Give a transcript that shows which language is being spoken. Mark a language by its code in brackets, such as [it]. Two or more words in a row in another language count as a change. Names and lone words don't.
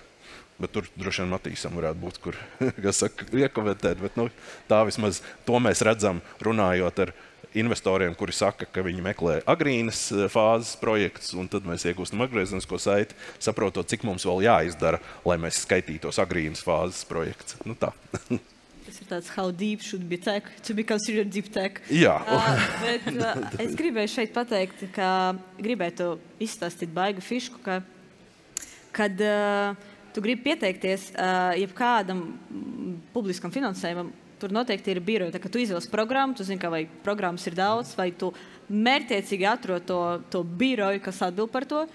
[lv] Bet tur droši vien Matīsam varētu būt, kur, kas saka, iekomentēt, bet tā vismaz to mēs redzam runājot ar investoriem, kuri saka, ka viņi meklē agrīnas fāzes projektus, un tad mēs iegūstam atgriezenisko saiti, saprotot, cik mums vēl jāizdara, lai mēs skaitītos agrīnas fāzes projekts. Tā. Tas ir tāds, [en] how deep should be tech, to be considered deep tech. [lv] Jā. Bet es gribēju šeit pateikt, ka gribētu izstāstīt baigu fišku, kad tu gribi pieteikties jebkādam publiskam finansējumam, tur noteikti ir biroja. Tā, ka tu izvēlies programmu, tu zini, ka vai programmas ir daudz, vai tu mērķiecīgi atrod to biroju, kas atbild par to.